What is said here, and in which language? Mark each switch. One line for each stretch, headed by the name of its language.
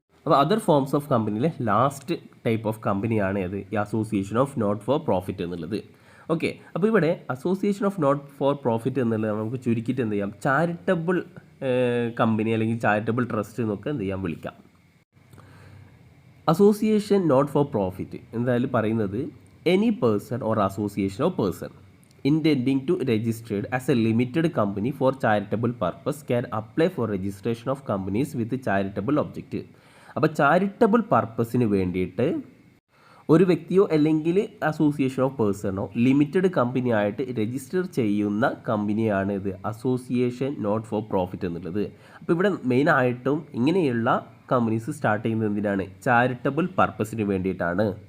Malayalam: അപ്പോൾ other forms of കമ്പനിയിലെ last type of കമ്പനിയാണ് അത് ഈ association of not for profit എന്നുള്ളത്. ഓക്കെ, അപ്പോൾ ഇവിടെ association of not for profit എന്നുള്ളത് നമുക്ക് ചുരുക്കിയിട്ട് എന്ത് ചെയ്യാം, ചാരിറ്റബിൾ കമ്പനി അല്ലെങ്കിൽ ചാരിറ്റബിൾ ട്രസ്റ്റ് എന്നൊക്കെ എന്ത് ചെയ്യാം വിളിക്കാം.
English: association not for profit
Malayalam: എന്തായാലും പറയുന്നത്
English: Any person or association of person intending to registered as a limited company for charitable purpose can apply for registration of companies with charitable objective.
Malayalam: അപ്പോൾ charitable പർപ്പസിന് വേണ്ടിയിട്ട് ഒരു വ്യക്തിയോ അല്ലെങ്കിൽ അസോസിയേഷൻ ഓഫ് പേഴ്സണോ ലിമിറ്റഡ് കമ്പനി ആയിട്ട് register ചെയ്യുന്ന കമ്പനിയാണ് ഇത് അസോസിയേഷൻ നോട്ട് ഫോർ പ്രോഫിറ്റ് എന്നുള്ളത്. അപ്പോൾ ഇവിടെ മെയിനായിട്ടും ഇങ്ങനെയുള്ള കമ്പനീസ് സ്റ്റാർട്ട് ചെയ്യുന്നത് എന്തിനാണ്, ചാരിറ്റബിൾ പർപ്പസിന് വേണ്ടിയിട്ടാണ്.